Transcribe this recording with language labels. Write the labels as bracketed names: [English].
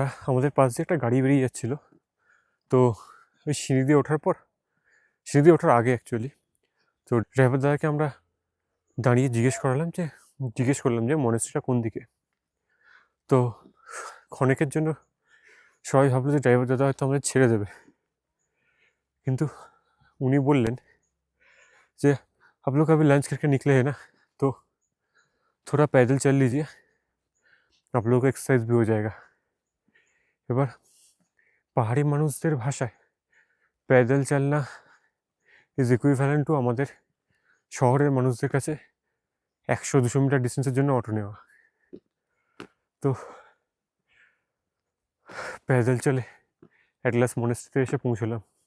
[Bangla] আমাদের পাশ দিয়ে একটা গাড়ি বেরিয়ে যাচ্ছিল, তো ওই সিঁড়ি দিয়ে ওঠার আগে অ্যাকচুয়ালি, তো ড্রাইভার দাদাকে আমরা দাঁড়িয়ে জিজ্ঞেস করলাম যে মনেস্ট্রিটা কোন দিকে। তো ক্ষণেকের জন্য সবাই ভাবলো যে ড্রাইভার দাদা হয়তো আমাদের ছেড়ে দেবে, কিন্তু উনি বললেন যে [Hindi] आप लोग अभी लंच करके निकले हैं ना, तो थोड़ा पैदल चल लीजिए, आप लोगों को एक्सरसाइज भी हो जाएगा। [Bangla] এবার পাহাড়ি মানুষদের ভাষায় প্যাডেল চালনা ইজ ইকুইভ্যালেন্ট টু আমাদের শহরের মানুষদের কাছে 100-200 মিটার ডিস্টেন্সের জন্য অটো নেওয়া। তো প্যাডেল চলে অ্যাট লাস্ট মনেস্ট্রিতে এসে পৌঁছলাম।